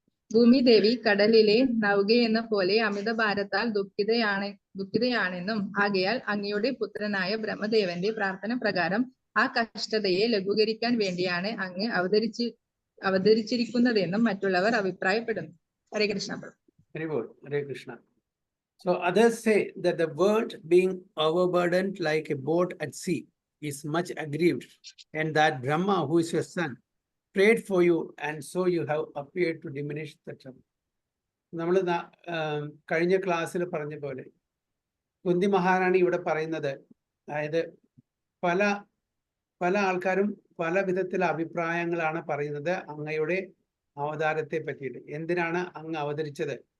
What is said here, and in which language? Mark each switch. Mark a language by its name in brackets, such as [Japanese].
[Malayalam] ഭൂമി ദേവി കടലിലെ നൗകയെന്ന പോലെ അമിത ഭാരത്താൽ ദുഃഖിതയാണെന്നും ആകയാൽ അങ്ങയുടെ പുത്രനായ ബ്രഹ്മദേവന്റെ പ്രാർത്ഥന പ്രകാരം ആ കഷ്ടതയെ ലഘൂകരിക്കാൻ വേണ്ടിയാണ് അങ്ങ് അവതരിച്ചിരിക്കുന്നതെന്നും മറ്റുള്ളവർ അഭിപ്രായപ്പെടുന്നു. ഹരേ Krishna. [English] Very good. Hare Krishna. So others say that the world being overburdened like a boat at sea is much aggrieved, and that Brahma, who is your son, prayed for you, and so you have appeared to diminish the trouble. [Malayalam] നമ്മൾ കഴിഞ്ഞ ക്ലാസ്സിൽ പറഞ്ഞ പോലെ കുന്തി മഹാറാണി ഇവിടെ പറയുന്നത്, അതായത് പല ആൾക്കാരും പല വിധത്തിലുള്ള അഭിപ്രായങ്ങളാണ് പറയുന്നത് അങ്ങയുടെ അവതാരത്തെ പറ്റിയിട്ട്. എന്തിനാണ് അങ്ങ് അവതരിച്ചത്?